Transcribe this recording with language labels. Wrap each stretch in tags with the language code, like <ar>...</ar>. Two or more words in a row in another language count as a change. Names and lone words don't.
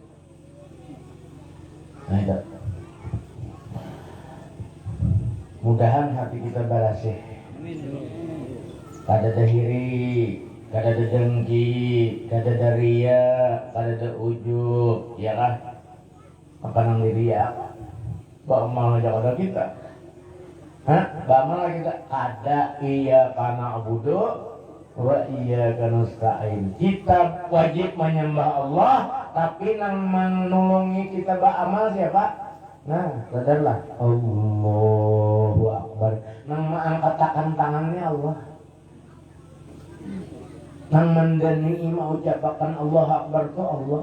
<bjn>Nah itu, mudahan hati kita barasih, kada dahiri. Kada ada dengki, kada ada ria, kada ada ujub, ya kan? Apa nang ria? Bagaimana jaga kita? Bagaimana kita?</bjn> <ar>Ada إياك نعبد وإياك نستعين.</ar> <bjn>Kita wajib menyembah Allah, tapi nang menolongi kita beramal siapa? Nah, sadarlah.</bjn> <ar>الله أكبر.</ar> <bjn>Nang mengangkatkan tangannya Allah. Nang mendani ima ucapakan</bjn> <ar>الله أكبر</ar> <bjn>itu Allah.</bjn>